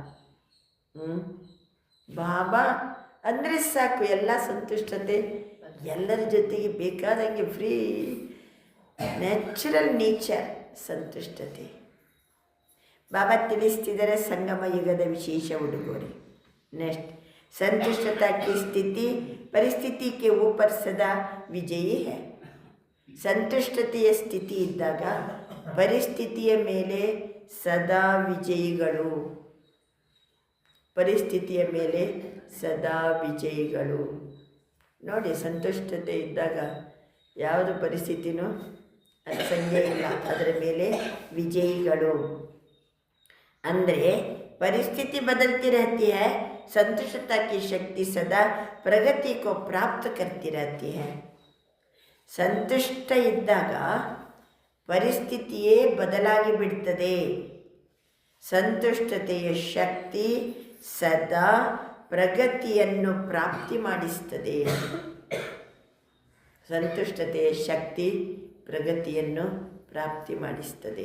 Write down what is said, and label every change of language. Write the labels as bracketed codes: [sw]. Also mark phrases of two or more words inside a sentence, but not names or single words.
[kn] ಬಾಬಾ ಅಂದರೆ ಸಾಕು, ಎಲ್ಲ ಸಂತುಷ್ಟತೆ, ಎಲ್ಲರ ಜೊತೆಗೆ ಬೇಕಾದಂಗೆ [en] free, natural nature [kn] ಸಂತುಷ್ಟತೆ. ಬಾಬಾ ತಿಳಿಸ್ತಿದ್ದಾರೆ ಸಂಗಮ ಯುಗದ ವಿಶೇಷ ಉಡುಗೊರೆ. [hi] नेक्स्ट, संतुष्टता की स्थिति परिस्थिति के ऊपर सदा विजयी है. [kn] ಸಂತುಷ್ಟತೆಯ ಸ್ಥಿತಿ ಇದ್ದಾಗ ಪರಿಸ್ಥಿತಿಯ ಮೇಲೆ ಸದಾ ವಿಜಯಿಗಳು. ಪರಿಸ್ಥಿತಿಯ ಮೇಲೆ ಸದಾ ವಿಜಯಿಗಳು. ನೋಡಿ, ಸಂತುಷ್ಟತೆ ಇದ್ದಾಗ ಯಾವುದು ಪರಿಸ್ಥಿತಿನೂ ಅದು ಸಂಜೆ ಇಲ್ಲ, ಅದರ ಮೇಲೆ ವಿಜಯಿಗಳು. ಅಂದರೆ [hi] परिस्थिति बदलती रहती है, संतुष्टता की शक्ति सदा प्रगति को प्राप्त करती रहती है. [kn] ಸಂತುಷ್ಟ ಇದ್ದಾಗ ಪರಿಸ್ಥಿತಿಯೇ ಬದಲಾಗಿ ಬಿಡ್ತದೆ. ಸಂತುಷ್ಟತೆಯ ಶಕ್ತಿ ಸದಾ ಪ್ರಗತಿಯನ್ನು ಪ್ರಾಪ್ತಿ ಮಾಡಿಸ್ತದೆ. ಸಂತುಷ್ಟತೆಯ ಶಕ್ತಿ ಪ್ರಗತಿಯನ್ನು ಪ್ರಾಪ್ತಿ ಮಾಡಿಸ್ತದೆ.